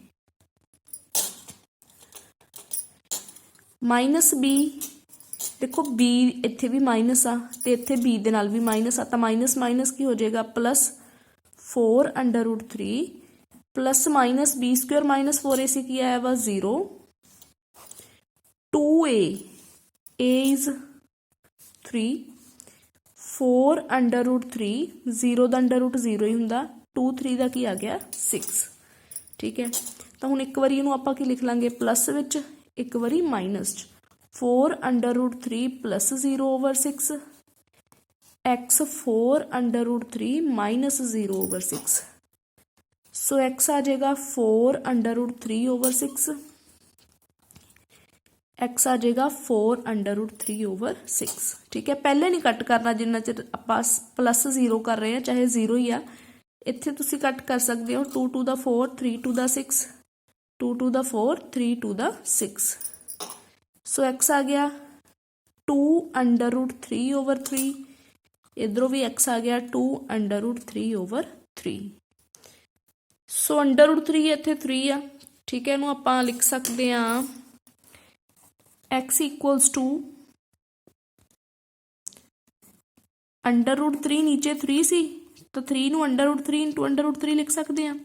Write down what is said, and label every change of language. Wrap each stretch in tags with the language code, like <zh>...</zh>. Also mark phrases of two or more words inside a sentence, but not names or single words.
<pa>-b ਦੇਖੋ b ਇੱਥੇ ਵੀ ਮਾਈਨਸ ਆ ਤੇ ਇੱਥੇ b ਦੇ ਨਾਲ ਵੀ ਮਾਈਨਸ ਆ, ਤਾਂ ਮਾਈਨਸ ਮਾਈਨਸ ਕੀ ਹੋ ਜਾਏਗਾ +4√3 ± b² - 4ac ਕੀ ਆਇਆ ਵਾ 0। 2a,</pa> <en>a is 3,</en> <pa>4√3, 0 ਦਾ √ 0 ਹੀ ਹੁੰਦਾ, 2 3 ਦਾ ਕੀ ਆ ਗਿਆ 6, ਠੀਕ ਹੈ। ਤਾਂ ਹੁਣ ਇੱਕ ਵਾਰੀ ਇਹਨੂੰ ਆਪਾਂ ਕੀ ਲਿਖ ਲਾਂਗੇ ਪਲੱਸ ਵਿੱਚ, ਇੱਕ ਵਾਰੀ ਮਾਈਨਸ 'ਚ।</pa> <en>4 under root 3 plus 0/6 x 4 under root 3 minus 0/6.</en> <pa>ਸੋ x ਆ ਜਾਏਗਾ 4</pa> <en>under root</en> <pa>3/6, x ਆ ਜਾਏਗਾ 4</pa> <en>under root</en> <pa>3/6। ਠੀਕ ਹੈ, ਪਹਿਲੇ ਨਹੀਂ ਕੱਟ ਕਰਨਾ ਜਿੰਨਾ ਚਿਰ ਆਪਾਂ ਪਲੱਸ 0 ਕਰ ਰਹੇ ਹੈਂ, ਚਾਹੇ 0 ਹੀ ਆ। ਇੱਥੇ ਤੁਸੀ ਕੱਟ ਕਰ ਸਕਦੇ ਹੋ</pa> <en>2 to the 4 3 to the 6, 2 to the 4 3 to the 6।</en> <pa>ਸੋ x ਆ ਗਿਆ 2</pa> <en>under root</en> <pa>3/3, ਇਧਰੋਂ ਵੀ x ਆ ਗਿਆ 2</pa> <en>under root</en> <pa>3/3। सो</pa> <en>under root</en> <pa>3 ਇੱਥੇ 3 ਆ। ਠੀਕ ਹੈ, ਇਹਨੂੰ ਆਪਾਂ ਲਿਖ ਸਕਦੇ ਹੈਂ x</pa> <en>equals to under root 3</en> <pa>ਨੀਚੇ 3 ਸੀ ਤੋ 3 ਨੂੰ</pa> <en>under root 3 into under root 3</en> <pa>ਲਿਖ ਸਕਦੇ ਹੈਂ।</pa>